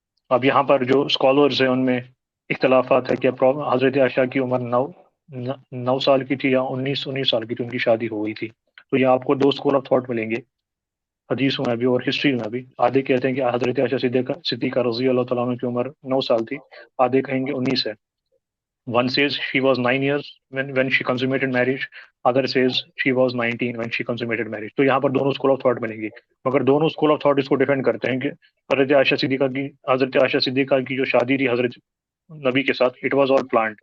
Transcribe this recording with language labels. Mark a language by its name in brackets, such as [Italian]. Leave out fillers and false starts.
[Urdu] اب یہاں پر جو اسکالرز ہیں ان میں اختلافات ہے کہ حضرت عائشہ کی عمر 9 سال کی تھی یا 19 سال کی تھی، ان کی شادی ہو گئی تھی. تو یہ آپ کو دو اسکول آف تھاٹ ملیں گے. حدیثوں میں بھی اور ہسٹری میں بھی. آدھے کہتے ہیں کہ حضرت عائشہ صدیقہ رضی اللہ تعالیٰ عنہ کی عمر 9 سال تھی, آدھے کہیں گے 19 ہے. [English] One says she was 9 years when she consummated marriage. Other says she was 19 when she consummated marriage. [Urdu] تو یہاں پر دونوں اسکول آف تھاٹ ملیں گی, مگر دونوں اسکول آف تھاٹ اس کو ڈیفینڈ کرتے ہیں کہ حضرت عائشہ صدیقہ کی جو شادی تھی حضرت نبی کے ساتھ, [English] It was all planned.